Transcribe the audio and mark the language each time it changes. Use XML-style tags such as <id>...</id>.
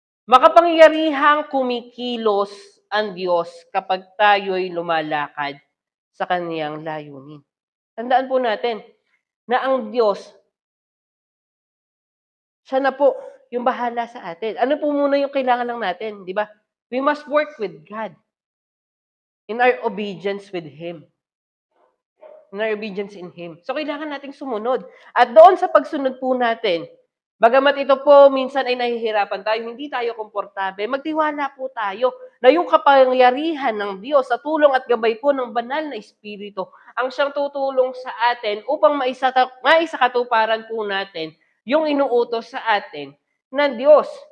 <tl>Makapangyarihang kumikilos ang Diyos kapag tayo'y lumalakad sa kaniyang layunin. Tandaan po natin na ang Diyos, siya na po yung bahala sa atin. Ano po muna yung kailangan lang natin, di ba?</tl> <en>We must work with God in our obedience with Him. In our obedience in Him. So,</en> <tl>kailangan nating sumunod. At doon sa pagsunod po natin, bagamat ito po minsan ay nahihirapan tayo, hindi tayo komportable, magtiwala po tayo na yung kapangyarihan ng Diyos sa tulong at gabay po ng banal na Espiritu ang siyang tutulong sa atin upang maisakatuparan po natin yung inuutos sa atin ng Diyos.</tl>